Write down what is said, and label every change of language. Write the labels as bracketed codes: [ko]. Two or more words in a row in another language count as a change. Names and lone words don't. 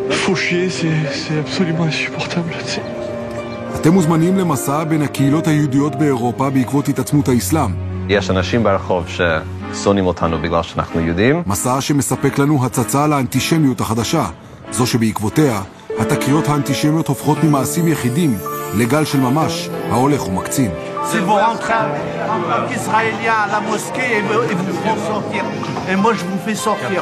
[he] אתם מוזמנים למסע בין הקהילות היהודיות באירופה בעקבות התעצמות האסלאם. יש אנשים ברחוב ששונאים אותנו בגלל שאנחנו יהודים. מסע שמספק לנו הצצה לאנטישמיות החדשה, זו שבעקבותיה התקריות האנטישמיות הופכות ממעשים יחידים לגל של ממש ההולך ומקצין. [fr] Si vous rentrez en tant qu'Israélien à la mosquée et vous font sortir. Et moi je vous fais sortir.